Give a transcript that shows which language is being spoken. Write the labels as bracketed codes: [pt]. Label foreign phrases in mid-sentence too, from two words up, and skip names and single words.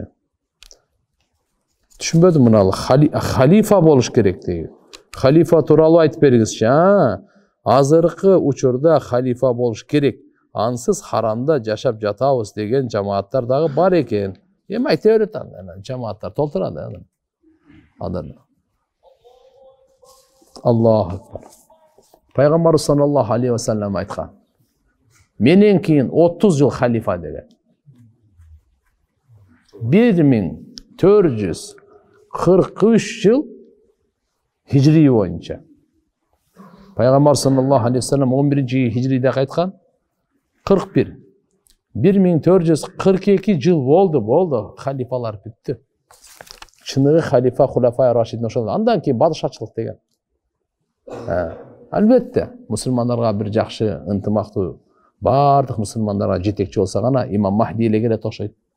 [ky] Түшүнбөдүм мына халифа болуш керек дейт. Халифа тууралуу айтып бериңизчи. Азыркы учурда халифа болуш керек. Ансыз харамда жашап жатабыз деген жамааттар дагы бар экен. Эми айта берет анан жамааттар толтурат анан. [ar] Аллаху акбар. [ky] Пайгамбарыбыз [ar] صلى الله عليه وسلم [ky] айткан. Менен кийин 30 жыл халифа деген. 1443 жыл хижри боюнча. Пайгамбар [ar] صلى الله عليه وسلم [tr] 11-ci hicride [ky] айткан. 41. 1442 жыл болды, халифалар бүттү. Чыныгы халифа Хулафай Рашидин ошол. Андан кийин бадышачылык деген. Албетте, мусулмандарга бир жакшы ынтымактуу, бардык мусулмандарга жетекчи болсо гана имам Махди эле келет окшойт.